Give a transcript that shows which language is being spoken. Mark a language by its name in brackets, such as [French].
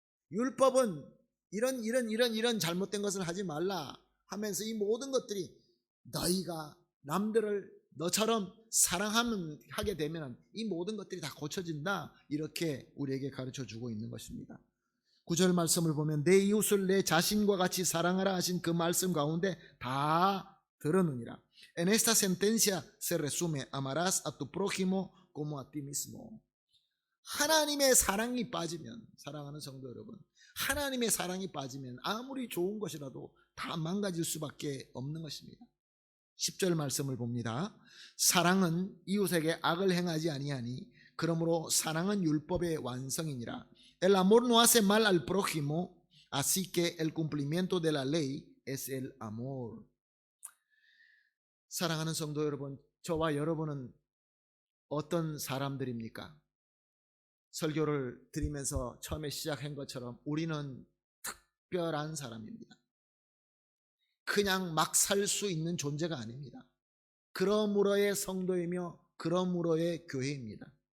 [Korean] 율법은 이런 잘못된 것을 하지 말라 하면서 이 모든 것들이 너희가 남들을 너처럼 사랑하게 되면 이 모든 것들이 다 고쳐진다, 이렇게 우리에게 가르쳐주고 있는 것입니다. 9절 말씀을 보면 내 이웃을 내 자신과 같이 사랑하라 하신 그 말씀 가운데 다 들었느니라. [Spanish] En esta sentencia se resume: amarás a tu prójimo como a ti mismo. [Korean] 하나님의 사랑이 빠지면, 사랑하는 성도 여러분, 하나님의 사랑이 빠지면 아무리 좋은 것이라도 다 망가질 수밖에 없는 것입니다. 10절 말씀을 봅니다. 사랑은 이웃에게 악을 행하지 아니하니 그러므로 사랑은 율법의 완성이니라. [Spanish] El amor no hace mal al prójimo, así que el cumplimiento de la ley es el amor. [Korean] 사랑하는 성도 여러분, 저와 여러분은 어떤 사람들입니까? 설교를 드리면서 처음에 시작한 것처럼 우리는 특별한 사람입니다. 그냥 막 살 수 있는 존재가 아닙니다. 그러므로의 성도이며 그러므로의 교회입니다.